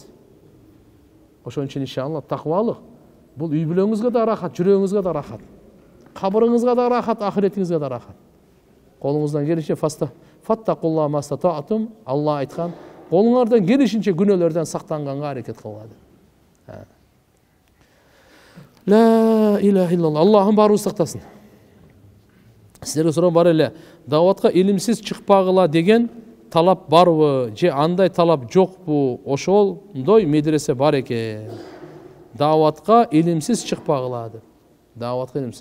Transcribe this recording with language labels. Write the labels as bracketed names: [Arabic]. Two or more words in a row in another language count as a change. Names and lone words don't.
[Kyrgyz] Ошон үчүн иншалла таквалык бул үй бүлөңүзгө да рахат, жүрөгүңүзгө да рахат. Кабырыңызга да рахат, ахиретиңизге да рахат. Колуңуздан келишинче [Arabic] فاتقوا الله ما استطعتم, [Kyrgyz] Алла айткан, колуңардан келишинче күнөөлөрдөн сактанганга аракет кылгыла. [Arabic] لا إله إلا الله. [Kyrgyz] Аллахым баарыбызды сактасын. Сіздерге суроо бар эле, даватка илимсиз чыкпагыла деген талап барбы же андай талап жокпу? Ошондой медресе бар экен. Даватка илимсиз чыкпагыла деп. Даватка илимсиз.